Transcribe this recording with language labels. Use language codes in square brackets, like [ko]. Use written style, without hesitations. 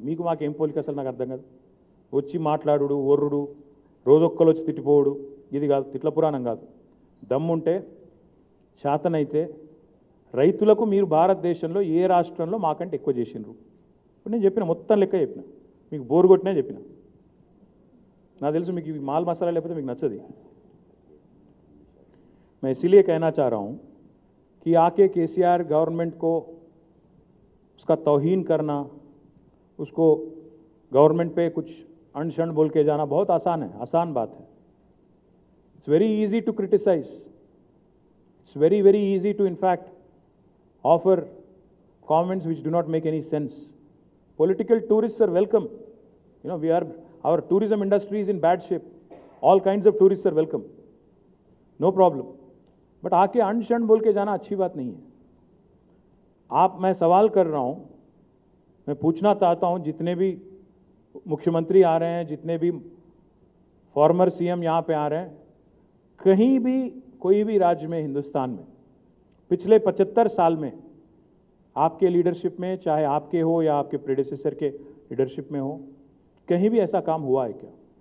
[te] మీకు మాకేం పోలిక అసలు నాకు అర్థం కాదు. వచ్చి మాట్లాడు, ఒర్రుడు, రోజొక్కలు వచ్చి తిట్టిపోవుడు, ఇది కాదు. తిట్ల పురాణం కాదు. దమ్ముంటే, శాతనైతే రైతులకు మీరు భారతదేశంలో ఏ రాష్ట్రంలో మాకంటే ఎక్కువ చేసిండ్రు? ఇప్పుడు నేను చెప్పిన మొత్తం లెక్క చెప్పిన, మీకు బోరు కొట్టినా చెప్పిన. నాకు తెలుసు మీకు ఇవి మాల్ మసాలా లేకపోతే మీకు నచ్చది. [hi] मैं इसीलिए कहना चाह रहा हूं कि आके केसीआर गवर्नमेंट को उसका तौहीन करना, उसको गवर्नमेंट पे कुछ अनशन बोल के जाना बहुत आसान है, आसान बात है। [en] It's very easy to criticise, it's very very easy to in fact offer comments which do not make any sense. Political tourists are welcome. You know, our tourism industry is in bad shape. All kinds of tourists are welcome. No problem. [hi] But आके अनशन बोल के जाना अच्छी बात नहीं है। मैं सवाल कर रहा हूं, मैं पूछना चाहता हूं, जितने भी मुख्यमंत्री आ रहे हैं, जितने भी फॉर्मर सीएम यहां पे आ रहे हैं, कहीं भी कोई भी राज्य में हिंदुस्तान में पिछले 75 साल में आपके लीडरशिप में, चाहे आपके हो या आपके प्रेडेसेसर के लीडरशिप में हो, कहीं भी ऐसा काम हुआ है क्या?